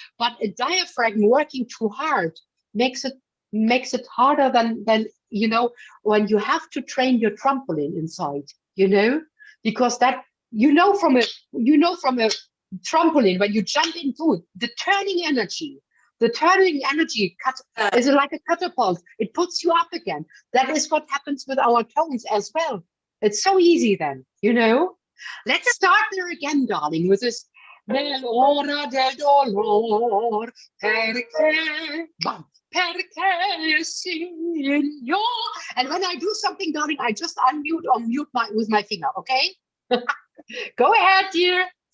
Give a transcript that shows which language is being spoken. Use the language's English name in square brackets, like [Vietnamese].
[English] But a diaphragm working too hard makes it harder than you know, when you have to train your trampoline inside, you know, because that, you know from a trampoline, when you jump into it, the turning energy is like a catapult. It puts you up again. That is what happens with our tones as well. It's so easy then, you know. Let's start there again, darling, with this. [Italian] Nell'ora del dolor, perché, bam, perché, Signor. [English] And when I do something, darling, I just unmute or mute with my finger, okay? Go ahead, dear.